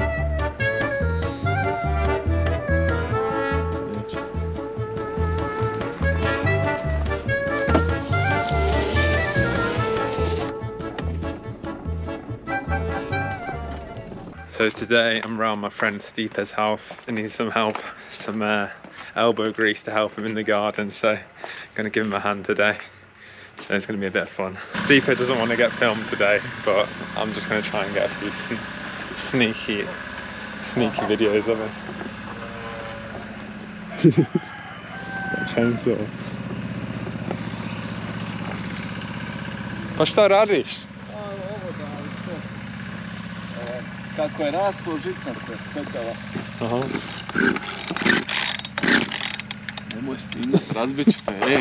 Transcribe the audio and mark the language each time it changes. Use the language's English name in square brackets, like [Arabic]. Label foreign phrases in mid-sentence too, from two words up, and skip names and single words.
[English] So today I'm around my friend Stipe's house and needs some help, some elbow grease to help him in the garden, so I'm going to give him a hand today. So it's going to be a bit of fun. Stipe doesn't want to get filmed today, but I'm just going to try and get a few sneaky videos of him. Got a chainsaw. [Croatian] Pa šta radiš? Kako je raslo, žica se spekala. Aha. Nemoj snimati, razbit ću te, ej.